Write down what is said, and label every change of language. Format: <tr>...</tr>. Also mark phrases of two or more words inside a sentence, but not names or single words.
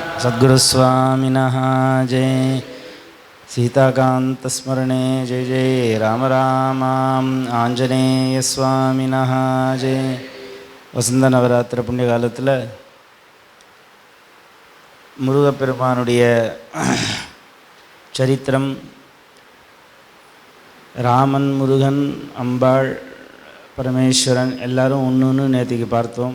<sa>सद्गुरुस्वामिनः जय। सीताकान्तस्मरणे जय जय राम राम आञ्जनेयस्वामिनः जय.</sa> <ta>வசந்த நவராத்திரி புண்ணிய காலத்தில் முருகப்பெருமானுடைய சரித்திரம், ராமன், முருகன், அம்பாள், பரமேஸ்வரன் எல்லாரும் ஒன்றுன்னு நேற்றுக்கு பார்த்தோம்.</ta>